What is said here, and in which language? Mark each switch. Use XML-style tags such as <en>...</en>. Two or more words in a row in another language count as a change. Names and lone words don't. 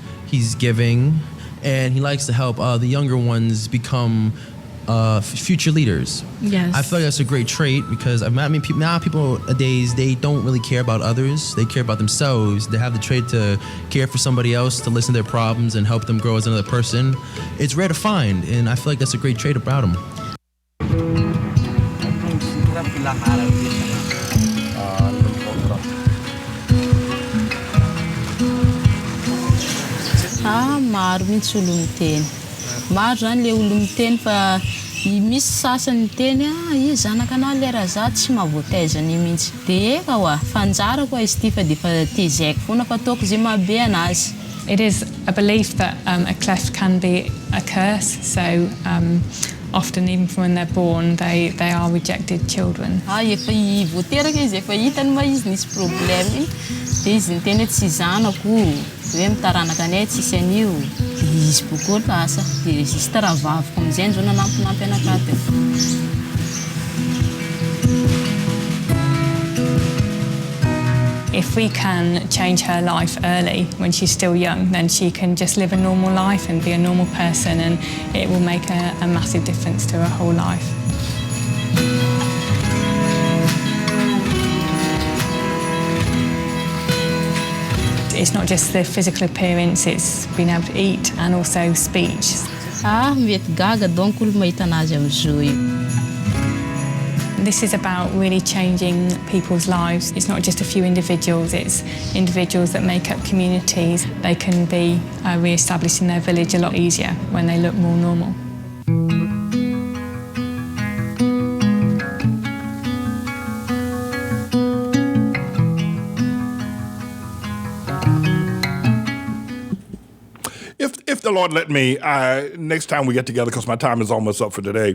<en>He's giving, and he likes to help the younger ones become future leaders. Yes. I feel like that's a great trait because now people nowadays, they don't really care about others. They care about themselves. They have the trait to care for somebody else, to listen to their problems and help them grow as another person. It's rare to find, and I feel like that's a great trait about him.</en> <mg>Maro mihitsy olo miteny. Maro zany le olo miteny fa misy sasany miteny izy zanakanao lera za tsy mahavoataiza ny mihitsy. De eka oa, fanjara koa izy ty fa de fa tezaiko foana fa ataoko zay mahabe anazy.</mg> <en>It is a belief that a cleft can be a curse, so often even from when they're born, they are rejected children.</en> <mg>Efa voateraka izy, efa hitany ma izy nisy problème, de izy niteny hoe tsy zanako, hoe mitaranaka anay tsisy an'io. De izy bokoa lasa, de juste raha vaviko amizay zao nanampinampy anakaty.</mg> <en>If we can change her life early when she's still young, then she can just live a normal life and be a normal person, and it will make a massive difference to her whole life. It's not just the physical appearance, it's being able to eat and also speech.</en> <mg>Mety gaga donc olo mahita anazy amizao io.</mg> <en>this is about really changing people's lives. It's not just a few individuals, it's individuals that make up communities. They can be re-established in their village a lot easier when they look more normal. If the Lord let me, next time we get together, because my time is almost up for today,</en>